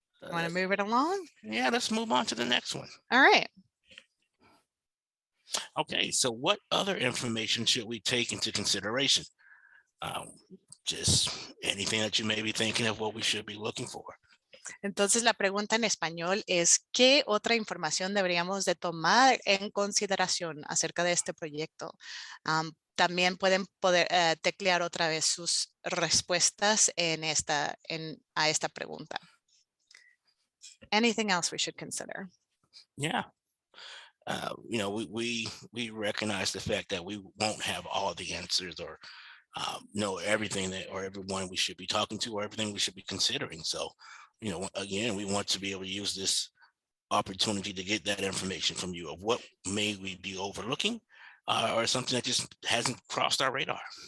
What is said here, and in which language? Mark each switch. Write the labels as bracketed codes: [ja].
[en] Want to move it along? Yeah, let's move on to the next one. All right. Okay, so what other information should we take into consideration? Just anything that you may be thinking of what we should be looking for. [es] Entonces la pregunta en español es, ¿qué otra información deberíamos de tomar en consideración acerca de este proyecto? También pueden teclear otra vez sus respuestas a esta pregunta. [en] Anything else we should consider? Yeah. You know, we recognize the fact that we won't have all the answers or know everything or everyone we should be talking to or everything we should be considering. So, you know, again, we want to be able to use this opportunity to get that information from you of what may we be overlooking or something that just hasn't crossed our radar.